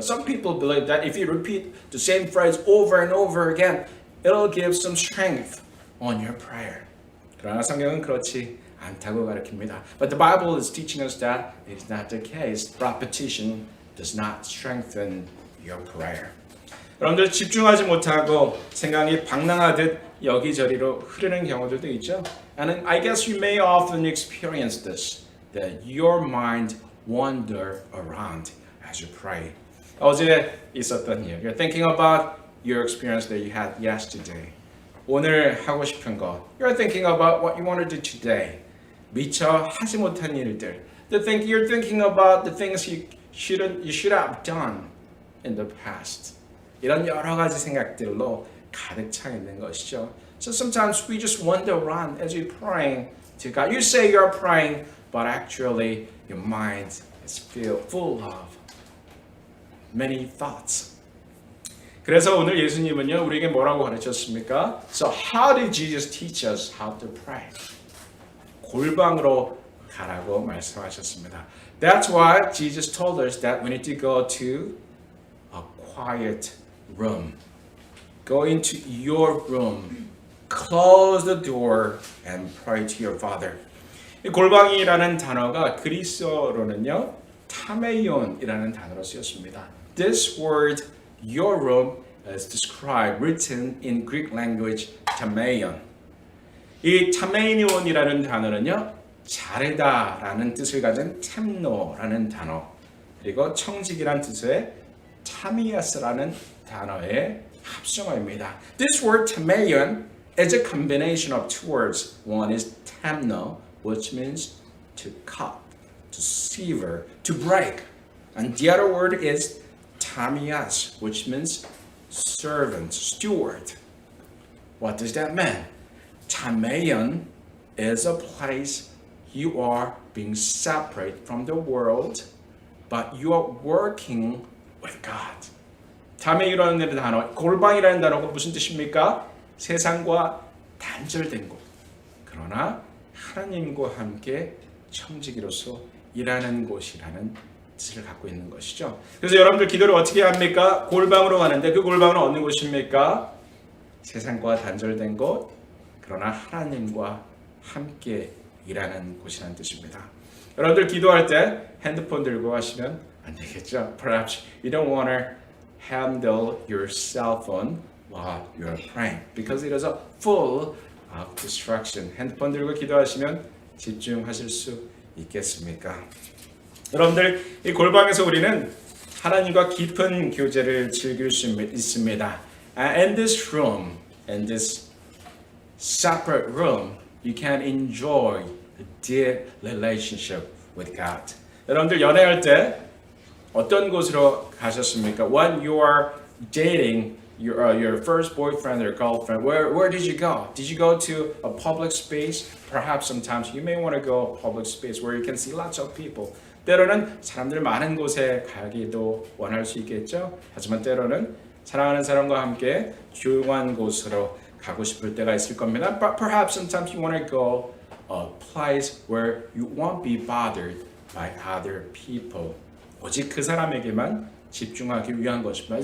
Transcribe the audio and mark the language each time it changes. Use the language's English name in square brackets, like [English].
[English] Some people believe that if you repeat the same phrase over and over again, it'll give some strength on your prayer. [Korean] 그러나 성경은 그렇지 않다고 가르칩니다. [English] But the Bible is teaching us that it is not the case. Repetition does not strengthen your prayer. [Korean] 여러분들 집중하지 못하고 생각이 방랑하듯 여기저리로 흐르는 경우들도 있죠. [English] And I guess you may often experience this, that your mind wander around as you pray. [Korean] 어제 있었던 일. [English] You're thinking about your experience that you had yesterday. [Korean] 오늘 하고 싶은 것. [English] You're thinking about what you want to do today. [Korean] 미처 하지 못한 일들. [English] You're thinking about the things you should have done in the past. [Korean] 이런 여러 가지 생각들로 가득 차 있는 것이죠. [English] So sometimes we just wander around as you're praying to God. You say you're praying, but actually your mind is full of many thoughts. [Korean] 그래서 오늘 예수님은요 우리에게 뭐라고 가르쳤습니까? [English] So how did Jesus teach us how to pray? [Korean] 골방으로 가라고 말씀하셨습니다. [English] That's why Jesus told us that we need to go to a quiet room. Go into your room, close the door, and pray to your Father. [Korean] 이 골방이라는 단어가 그리스어로는요 타메이온이라는 단어로 쓰였습니다. [English] This word, your room, is described, written in Greek language, tameion. [Korean] 이 타메이온이라는 단어는요 자르다라는 뜻을 가진 템노라는 단어, 그리고 청직이라는 뜻의 타미아스라는 단어의 합성어입니다. [English] This word tameion is a combination of two words. One is tamno, which means to cut, to sever, to break. And the other word is tamias, which means servant, steward. What does that mean? Tameion is a place you are being separate from the world, but you are working with God. [Korean] 타메이라는 단어, 골방이라는 단어가 무슨 뜻입니까? 세상과 단절된 곳. 그러나 하나님과 함께 청지기로서 일하는 곳이라는 뜻을 갖고 있는 것이죠. 그래서 여러분들 기도를 어떻게 합니까? 골방으로 가는데 그 골방은 어느 곳입니까? 세상과 단절된 곳, 그러나 하나님과 함께 일하는 곳이라는 뜻입니다. 여러분들 기도할 때 핸드폰 들고 하시면 안 되겠죠? [English] Perhaps you don't want to handle your cell phone while you're praying because it is a full of distraction. [Korean] 핸드폰 들고 기도하시면 집중하실 수 있겠습니까? 여러분들 이 골방에서 우리는 하나님과 깊은 교제를 즐길 수 있습니다. [English] In this room, in this separate room, you can enjoy a deep relationship with God. [Korean] 여러분들 연애할 때 어떤 곳으로 가셨습니까? [English] When you are dating your first boyfriend or girlfriend, where did you go? Did you go to a public space? Perhaps sometimes you may want to go a public space where you can see lots of people. [Korean] 때로는 사람들 많은 곳에 가기도 원할 수 있겠죠. 하지만 때로는 사랑하는 사람과 함께 조용한 곳으로 가고 싶을 때가 있을 겁니다. [English] But perhaps sometimes you want to go a place where you won't be bothered by other people. [Korean] 오직 그 사람에게만 집중하기 위한 것입니다.